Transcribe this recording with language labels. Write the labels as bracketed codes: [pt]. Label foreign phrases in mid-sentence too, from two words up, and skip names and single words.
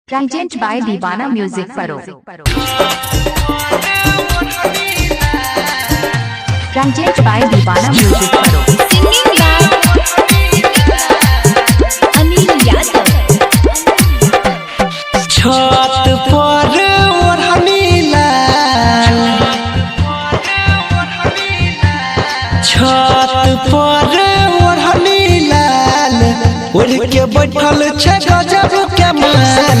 [en] Present by Divana Music Paro. Present by Divana Music Paro. Singing by Anil Yadav. [mai] छत पर ओढ़नी लाल, छत पर ओढ़नी लाल, ओढ़ के बैठल छे गजब के माल।